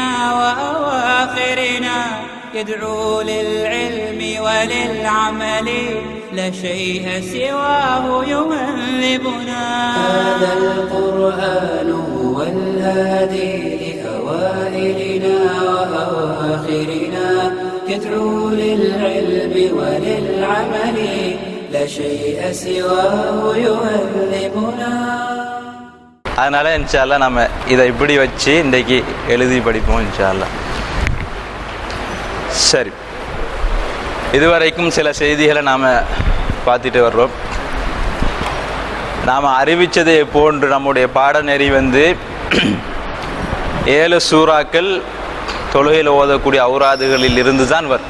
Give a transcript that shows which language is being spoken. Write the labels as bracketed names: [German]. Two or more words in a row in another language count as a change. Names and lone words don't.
[Arabic] وأواخرنا يدعو للعلم وللعمل لا شيء سواه يهذبنا هذا القرآن هو الهادي لأوائلنا وأواخرنا يدعو للعلم وللعمل لا شيء سواه يهذبنا. [Tamil] அதனால [Arabic] إن شاء الله [Tamil] நம்ம இதை இப்படி வச்சு இன்றைக்கு எழுதி படிப்போம் [Arabic] إن شاء الله. [Tamil] சரி, இதுவரைக்கும் சில செய்திகளை நாம் பார்த்துட்டு வர்றோம். நாம் அறிவித்ததை போன்று நம்முடைய பாடநெறி 7 சூறாக்கள் தொழுகையில் ஓதக்கூடிய அவுராதுகளில் இருந்து தான் வரும்.